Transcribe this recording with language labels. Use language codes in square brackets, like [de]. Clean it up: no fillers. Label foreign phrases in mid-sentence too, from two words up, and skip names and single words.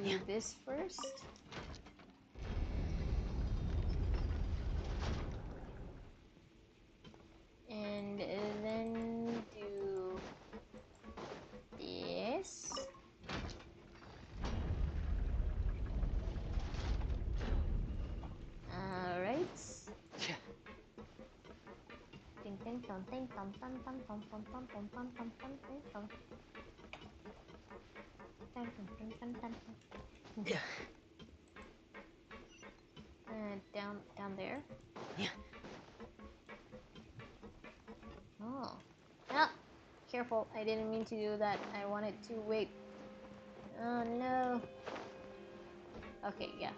[en] this first. And then do this. Alright. Ding ding dong ding dong dong dong dong dong dong dong dong dong dong ding dong. Dong dong ding dong dong dong. Yeah. Down there. Yeah. Oh. Ah! Careful, I didn't mean to do that. I wanted to wait. Oh no. Okay, yeah.